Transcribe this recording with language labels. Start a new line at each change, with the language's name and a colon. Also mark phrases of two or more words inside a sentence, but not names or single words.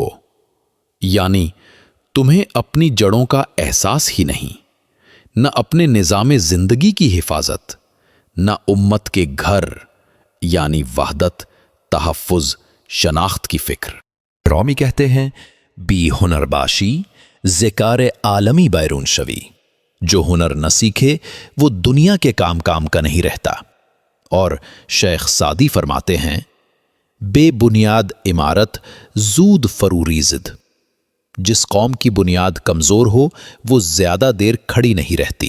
Urdu: یعنی تمہیں اپنی جڑوں کا احساس ہی نہیں، نہ اپنے نظام زندگی کی حفاظت، نہ امت کے گھر یعنی وحدت، تحفظ، شناخت کی فکر.
Persian: رومی
Urdu: کہتے ہیں
Persian: بی ہنر باشی ذکار عالمی بیرون شوی.
Urdu: جو ہنر نہ سیکھے وہ دنیا کے کام کا نہیں رہتا.
Persian: اور شیخ سعدی
Urdu: فرماتے ہیں
Persian: بے بنیاد عمارت زود فروری زد.
Urdu: جس قوم کی بنیاد کمزور ہو وہ زیادہ دیر کھڑی نہیں رہتی.